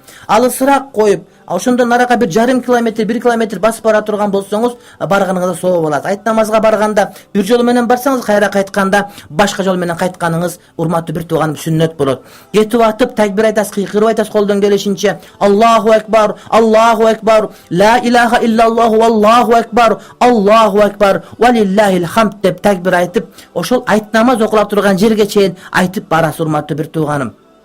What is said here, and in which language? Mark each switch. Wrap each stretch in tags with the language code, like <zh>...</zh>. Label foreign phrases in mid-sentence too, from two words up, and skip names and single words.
<ky>Алысыраак коюп, ошондон арага бир жарым километр, 1 километр басып бара турган болсоңуз, барганыңызда соо болот. Айт намазга барганда бир жол менен барсаңыз, кайра кайтканда башка жол менен кайтканыңыз урматтуу бир тууганым сүннөт болот. Кетип атып такбир айтасыз, кыйкырып айтасыз колдон келишинче.</ky> <ar>الله أكبر الله أكبر لا إله إلا الله والله أكبر الله أكبر ولله الحمد</ar> <ky>деп такбир айтып, ошол айт намаз окула турган жерге чейин айтып барасыз урматтуу бир тууганым.</ky>